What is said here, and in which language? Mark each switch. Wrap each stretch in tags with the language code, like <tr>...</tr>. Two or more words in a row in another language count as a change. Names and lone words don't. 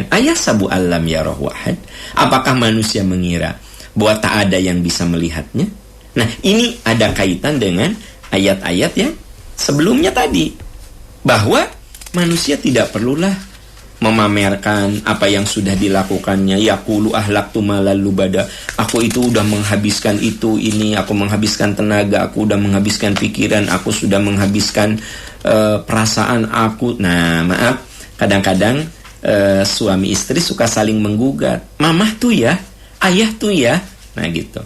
<ar>أيحسب أن لم يره أحد.</ar> <id>Apakah manusia mengira bahwa tak ada yang bisa melihatnya? Nah, ini ada kaitan dengan ayat-ayat yang sebelumnya tadi, bahwa manusia tidak perlulah memamerkan apa yang sudah dilakukannya.</id> <ar>يقول أهلكت مالا لبدا.</ar> <id>Aku itu udah menghabiskan itu, ini, aku menghabiskan tenaga, aku udah menghabiskan pikiran, aku sudah menghabiskan perasaan aku. Nah, maaf, kadang-kadang suami istri suka saling menggugat. Mamah tuh ya, ayah tuh ya. Nah, gitu.</id>